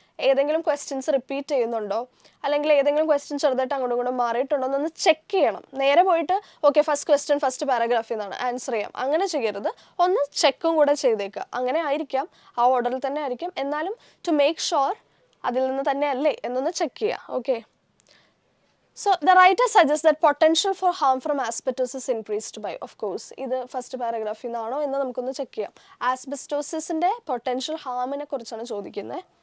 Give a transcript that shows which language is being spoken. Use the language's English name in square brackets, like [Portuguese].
[Malayalam] ഏതെങ്കിലും questions repeat ചെയ്യുന്നുണ്ടോ, അല്ലെങ്കിൽ ഏതെങ്കിലും ക്വസ്റ്റ്യൻ ചെറുതായിട്ട് അങ്ങോട്ടും ഇങ്ങോട്ടും മാറിയിട്ടുണ്ടോ എന്നൊന്ന് ചെക്ക് ചെയ്യണം. നേരെ പോയിട്ട് ഓക്കെ ഫസ്റ്റ് ക്വസ്റ്റ്യൻ ഫസ്റ്റ് പാരഗ്രാഫിൽ നിന്നാണ് ആൻസർ ചെയ്യാം, അങ്ങനെ ചെയ്യരുത്. ഒന്ന് ചെക്കും കൂടെ ചെയ്തേക്കുക. അങ്ങനെ ആയിരിക്കാം, ആ ഓർഡറിൽ തന്നെ ആയിരിക്കും. എന്നാലും [English] to make sure [Malayalam] അതിൽ നിന്ന് തന്നെ അല്ലേ എന്നൊന്ന് ചെക്ക് ചെയ്യുക. [English] okay, so the writer suggests that potential for harm from asbestosis increased by, of course, [Malayalam] ഇത് ഫസ്റ്റ് പാരഗ്രാഫിൽ നിന്നാണോ എന്ന് നമുക്കൊന്ന് ചെക്ക് ചെയ്യാം. ആസ്ബെസ്റ്റോസിൻ്റെ പൊട്ടൻഷ്യൽ ഹാമിനെ കുറിച്ചാണ് ചോദിക്കുന്നത്.